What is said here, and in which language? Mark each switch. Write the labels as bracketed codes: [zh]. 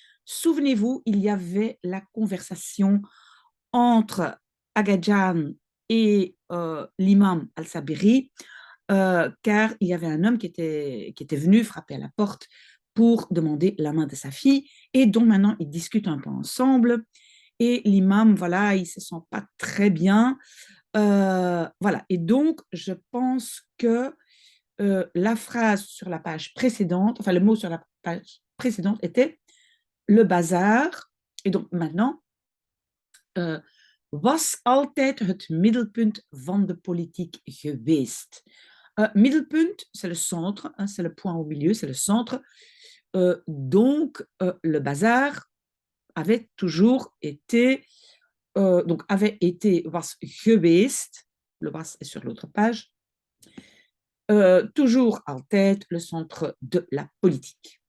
[fr] Souvenez-vous, il y avait la conversation entre Agadjan et l'imam Al-Sabiri car il y avait un homme qui était venu frapper à la porte pour demander la main de sa fille et dont maintenant ils discutent un peu ensemble. Et l'imam, voilà, il ne se sent pas très bien. Voilà. Et donc, je pense que la phrase sur la page précédente, enfin le mot sur la page précédente était le bazar. Et donc maintenant, [nl] was altijd het middelpunt van de politiek geweest. [fr] Middelpunt, c'est le centre, hein, c'est le point au milieu, c'est le centre. Donc, le bazar avait toujours été, [nl] was geweest, [fr] le was est sur l'autre page, toujours [nl] altijd [fr] le centre de la politique.